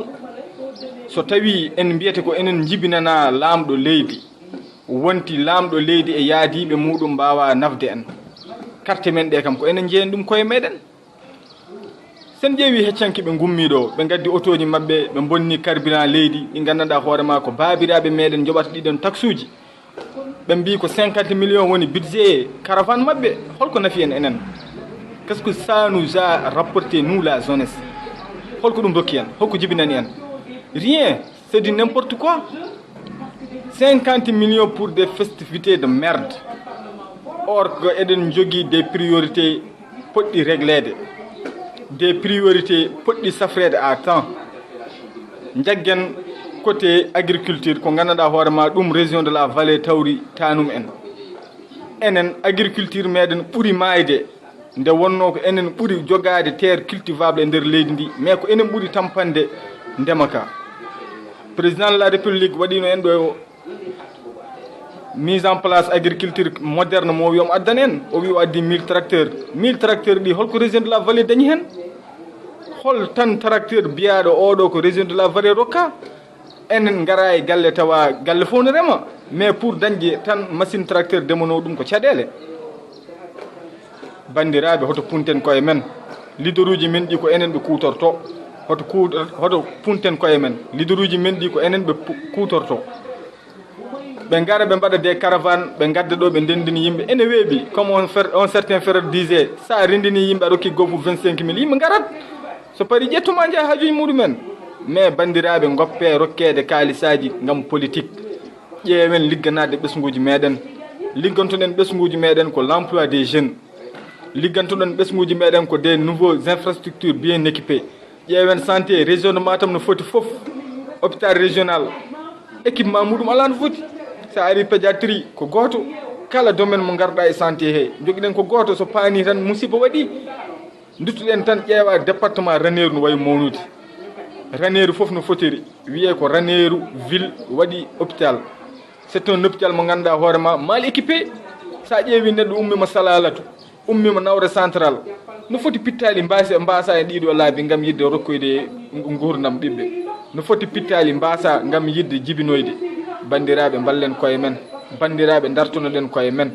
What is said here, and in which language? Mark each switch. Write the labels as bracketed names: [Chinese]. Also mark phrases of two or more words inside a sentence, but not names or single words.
[Fula] So tawi en mbiyete ko enen jibinana laamɗo leydi, wonti laamɗo leydi e yaadiɓe muɗum mbawa nafde en, carte men ɗe kam ko enen jeeyen ɗum koye meɗen. Sen ƴeewi heccanki ɓe gummiɗo ɓe gaddi autoji mabɓe ɓe bonni carburant leydi ɗi gandanɗa hoorema ko babiraɓe meɗen joɓata ɗiɗon taxe uji, ɓe mbi ko 50 millions woni [French] budget caravane [Fula] mabɓe. Holko nafi en enen? [French] Qu'est-ce que ça nous a rapporté nous la jeunesse? [Fula] Holko ɗum dokki en? Holko jibinani en? [French] Rien, c'est du n'importe quoi. 50 millions pour des festivités de merde. Or que [Fula] eɗen jogui [French] des priorités [Fula] poɗɗi réglede, [French] des priorités [Fula] poɗɗi safrede [French] à temps. [Fula] Jaggen [French] côté agriculture [Fula] ko gandanɗa hoorema ɗum [French] région de la vallée [Fula] tawri tanum en. Enen agriculture meɗen ɓuuri mayde nde wonno ko enen ɓuuri jogade [French] terre cultivable [Fula] e nder leydi ndi, mais ko enen ɓuuri tampande ndema ka. [French] Président de la République [Fula] waɗino en ɗo [French] mise en place agriculture moderne [Fula] mo wiyomo addan en, o wi o addi 1000 tracteurs. 1000 tracteurs ɗi holko [French] région de la vallée [Fula] dañi hen? Hol tan tracteur biyaɗo oɗo ko [French] région de la vallée [Fula] rokka? Enen gara e galle tawa galle fof no rema, mais pour dañde tan [French] machine tracteur [Fula] demano ɗum ko caɗele. Bandiraɓe hoto punten koye men, leader uji men ɗi ko enen ɓe kutorto. Hoto punten koye men, leader uji men ɗi ko enen ɓe kutorto. Ɓe gara ɓe mbaɗa [French] des caravanes, [Fula] ɓe gadda ɗo ɓe ndendini yimɓe ene weeɓi, [French] comme un certain frère disait, [Fula] sa rendini yimɓe aɗa hokki gofu 25 000 yimɓe garat. So pari ƴettuma jaa hajuji muɗumen. Mais bandiraɓe goppe rokkede kaalisaji ngam politique. Ƴeewen ligganade ɓesguji meɗen. Liggantoɗen ɓesguji meɗen ko [French] l'emploi des jeunes. [Fula] Liggantoɗen ɓesguji meɗen ko [French] des nouveaux infrastructures bien équipées. [Fula] Ƴeewen [French] santé région de Matam [Fula] no foti fof, [French] hôpital régional équipement [Fula] muɗum ala no foti. Sa ari pédiatrie ko goto, kala domaine mo garɗa e santé he joguiɗen ko goto, so paani tan musiba waɗi. Duttuɗen tan ƴeewa département Raneru no wayi mawnude. Raneru fof no fotiri wiye ko Raneru ville waɗi hôpital. [French] C'est un hôpital [Fula] mo ganduɗa hoorema [French] mal équipé. [Fula] Sa ƴeewi neɗɗo ummima Salalatu, ummima Nawre central, no foti pittali mbasa e ɗiɗo laabi ngam yidde rokkoyde gurdam ɓiɓɓe. No foti pittali mbasa ngam yidde jibinoyde. Bandiraɓe ballen koye men, bandiraɓe dartonoɗen koye men.